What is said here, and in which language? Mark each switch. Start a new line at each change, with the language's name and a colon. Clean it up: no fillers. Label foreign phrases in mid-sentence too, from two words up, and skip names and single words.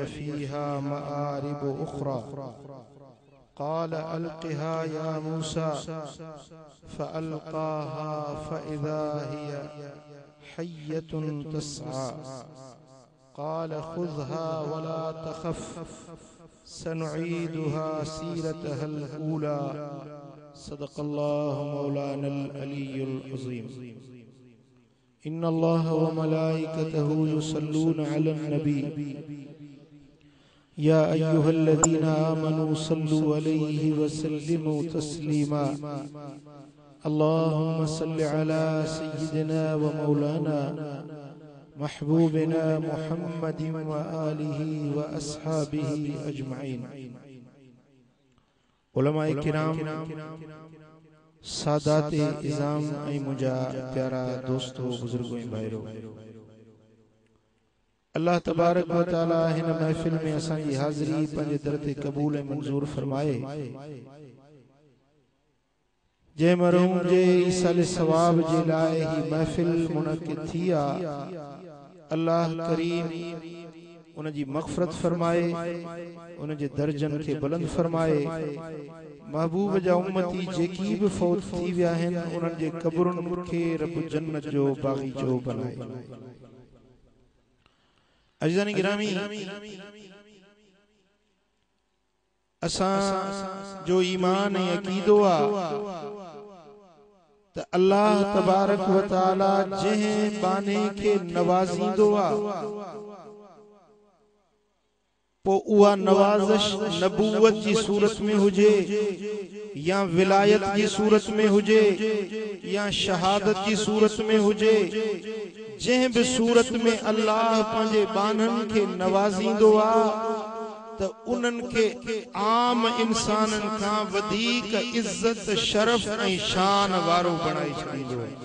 Arabic: فيها مآرب أخرى قال ألقها يا موسى فألقاها فإذا هي حية تسعى قال خذها ولا تخف سنعيدها سيرتها الأولى صدق الله مولانا العلي العظيم. إن الله وملائكته يصلون على النبي يا أيها الذين آمنوا صلوا عليه وسلموا تسليما. اللهم صل على سيدنا ومولانا محبوبنا محمد وآله وأصحابه أجمعين.
Sindhi: उलमाए किराम, सादाते इज़ाम ऐं मुंहिंजा प्यारा दोस्तो बुजुर्गो ऐं भाइरो,
Arabic: الله تبارك وتعالى
Sindhi: हिन महफ़िल में असांजी हाज़िरी पंहिंजे दर ते क़बूल ऐं मंज़ूर फरमाए। जंहिं मरहूम जे ईसाले सवाब जे लाइ ही महफ़िल मुनक़िद थी आहे, अल्लाह करीम उन जी मग़फ़िरत फरमाए, उन जे दर्जन खे बुलंद फरमाए। महबूब जा उम्मती जेकी भी फौत थी विया आहिनि, उन्हनि जे क़ब्रुनि खे रब जन्नत जो बाग़ीचो बनाए। अज़ीज़ानी गिरामी, असां जो ईमान ऐं अक़ीदो आहे त
Arabic: الله تبارك وتعالى
Sindhi: जंहिं बाने खे नवाज़ींदो आहे, पो उहा नवाज़श नबूवत जी सूरत में हुजे या विलायत जी सूरत में हुजे या शहादत जी सूरत में हुजे, जंहिं भी सूरत में अल्लाह पंहिंजे बाननि खे नवाज़ींदो आहे त उन्हनि खे आम इंसाननि खां वधीक इज्जत शरफ ऐं शान वारो बणाए छॾींदो आहे।